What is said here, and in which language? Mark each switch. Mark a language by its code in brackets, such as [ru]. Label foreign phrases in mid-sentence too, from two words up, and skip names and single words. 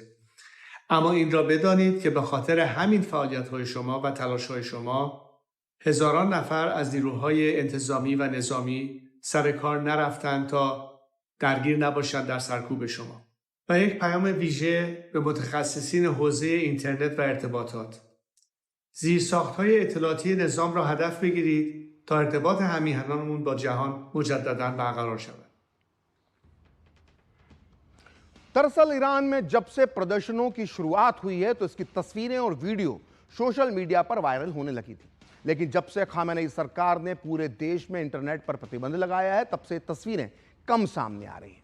[fa] اما این را بدانید که به خاطر همین فعالیت‌های شما و تلاش‌های شما هزاران نفر از نیروهای انتظامی و نظامی سر کار نرفتند تا درگیر نباشند در سرکوب شما. و یک پیام ویژه به متخصصین حوزه اینترنت و ارتباطات. زیرساخت‌های اطلاعاتی نظام را هدف بگیرید تا ارتباط همیهنانمون با جهان مجدداً برقرار شود. [hi] दरअसल ईरान में जब से प्रदर्शनों की शुरुआत हुई है तो इसकी तस्वीरें और वीडियो सोशल मीडिया पर वायरल होने लगी थी, लेकिन जब से खामेनेई सरकार ने पूरे देश में इंटरनेट पर प्रतिबंध लगाया है तब से तस्वीरें कम सामने आ रही हैं।